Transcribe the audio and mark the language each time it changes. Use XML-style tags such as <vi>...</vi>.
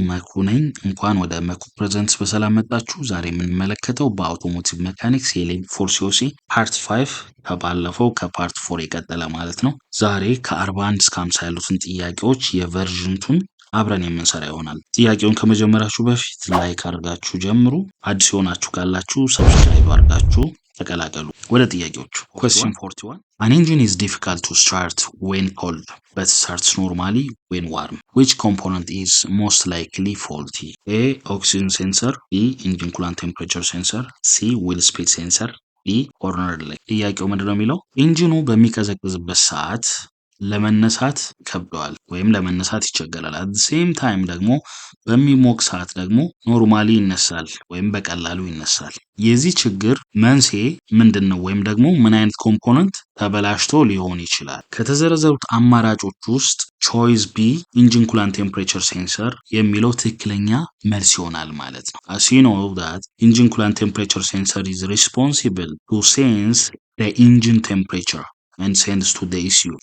<am>መኩ ነኝ። እንኳን ወደ መኩ ፕሬዘንትስ በሰላም መጣችሁ። ዛሬ የምንመለከተው በአውቶሞቲቭ ሜካኒክስ የሌቭል 4 ሲኦሲ ፓርት 5 ከባለፈው ከፓርት 4 የቀጠለ ማለት ነው። ዛሬ ከ41 እስከ 50 ያሉትን ጥያቄዎች የቨርዥንቱን አብረን የምንሰራ ይሆናል። ጥያቄውን ከመጀመራችሁ በፊት ላይክ አድርጋችሁ ጀምሩ። አዲስ የሆናችሁ ካላችሁ ሰብስክራይብ አድርጋችሁ ተቀላቀሉ። ወደ ጥያቄዎቹ</am> <en>question 41 An engine is difficult to start when cold but starts normally when warm. Which component is most likely faulty? A. Oxygen sensor. B. Engine coolant temperature sensor. C. Wheel speed sensor. D. corner relay.</en> <am>ጥያቄው ምንድነው የሚለው ኢንጂኑ በሚቀዘቅዝበት ሰዓት ለመነሳት ከብደዋል ወይም ለመነሳት ይቸገራል።</am> <en>at the same time</en> <am>ደግሞ በሚሞቅ ሰዓት ደግሞ ኖርማሊ ይነሳል ወይም በቀላሉ ይነሳል። የዚህ ችግር መንስኤ ምንድነው ወይም ደግሞ ምን አይነት ኮምፖነንት ተበላሽቶ ሊሆን ይችላል? ከተዘረዘሩት አማራጮች ውስጥ ቾይስ ቢ ኢንጂን ኩላንት ቴምፕሬቸር ሴንሰር የሚለው ትክክለኛ መልስ ይሆናል ማለት ነው።</am> <en>as you know that engine coolant temperature sensor is responsible to sense the engine temperature and sends to the ECU.</en>